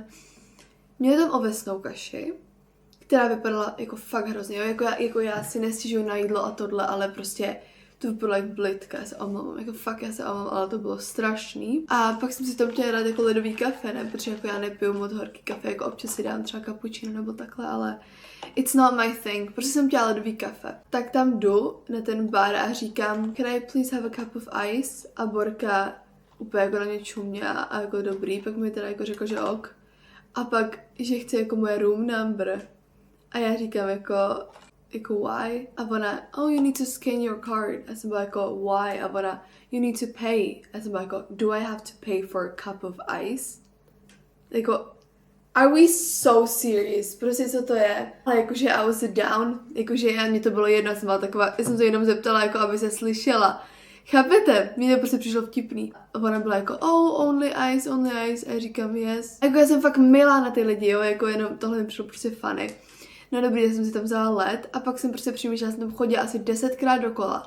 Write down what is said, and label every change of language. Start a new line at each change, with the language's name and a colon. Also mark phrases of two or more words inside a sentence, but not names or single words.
Czech: Měli tam ovesnou kaši, která vypadala jako fakt hrozně, jo? Jako já si nestěžuju na jídlo a tohle, ale prostě to vypadalo jak blitka, já se omlouvám, jako fakt já se omlouvám, ale to bylo strašný. A pak jsem si to chtěla dát jako ledový kafe, ne, protože jako já nepiju moc horký kafe, jako občas si dám třeba cappuccino nebo takhle, ale
English: it's not my thing,
Czech: protože jsem chtěla ledový kafe. Tak tam jdu na ten bar a říkám,
English: can I please have a cup of ice?
Czech: A Borka úplně jako na mě čuměla a jako dobrý, pak mi teda jako řekl, že ok. A pak, že chce jako moje room number. A já říkám jako why? A ona,
English: oh, you need to scan your card.
Czech: A jsem byla jako,
English: why?
Czech: A ona,
English: you need to pay.
Czech: A jsem byla jako,
English: do I have to pay for a cup of ice? Jako, are we so serious?
Czech: Prostě co to je? Ale jakože
English: I was down,
Czech: jakože mě to bylo jedno, jsem byla taková, já jsem to jenom zeptala, jako aby se slyšela. Chápete? Mně to prostě přišlo vtipný. A ona byla jako,
English: oh, only ice.
Czech: A já říkám, yes. Jako já jsem fakt milá na ty lidi, jo, jako jenom tohle mi přišlo prostě funny. No dobrý, já jsem si tam vzala led a pak jsem prostě přemýšlela, jsem tam chodila asi 10krát dokola.